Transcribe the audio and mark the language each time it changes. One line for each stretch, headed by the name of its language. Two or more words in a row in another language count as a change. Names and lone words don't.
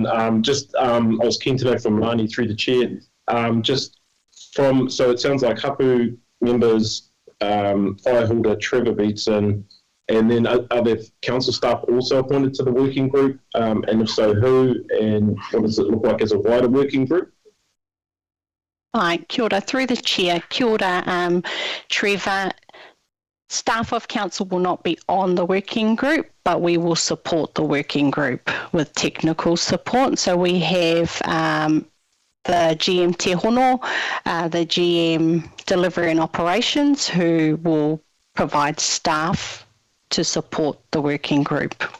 English: I was keen to know from Marnie through the chair. So it sounds like Hapu members, Fireholder, Trevor Beatson, and then are there council staff also appointed to the working group? And if so, who? And what does it look like as a wider working group?
Māori: Hi, kia ora.
English: Through the chair,
Māori: kia ora, Trevor.
English: Staff of council will not be on the working group, but we will support the working group with technical support. So we have the GM Te Hono, the GM Delivery and Operations, who will provide staff to support the working group.